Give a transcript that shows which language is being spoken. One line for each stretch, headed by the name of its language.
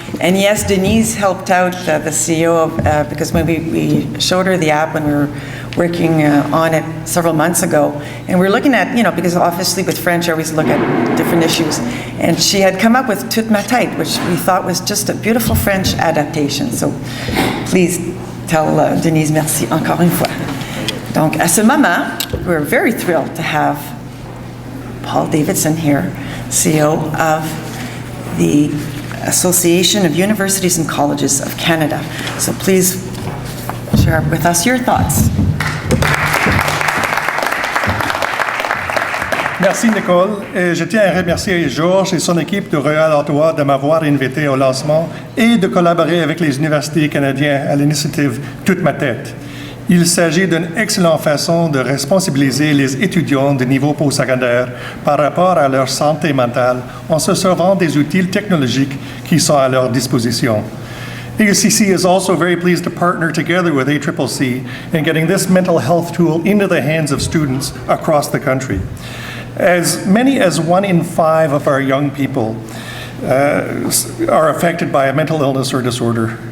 English: And yes, Denise helped out the CEO because when we showed her the app when we were working on it several months ago, and we're looking at, because obviously with French I always look at different issues, and she had come up with Toute ma tête, which we thought was just a beautiful French adaptation. So please tell Denise
French: merci encore une fois. Donc à ce moment,
English: we're very thrilled to have Paul Davidson here, CEO of the Association of Universities and Colleges of Canada. So please share with us your thoughts.
French: Merci Nicole. Et je tiens à remercier Georges et son équipe de Royal Ottawa de m'avoir invité au lancement et de collaborer avec les universités canadiennes à l'initiative Toute ma tête. Il s'agit d'une excellente façon de responsabiliser les étudiants de niveau postsecondaire par rapport à leur santé mentale en se servant des outils technologiques qui sont à leur disposition.
English: AUCC is also very pleased to partner together with ACCC in getting this mental health tool into the hands of students across the country. As many as 1 in 5 of our young people are affected by a mental illness or disorder.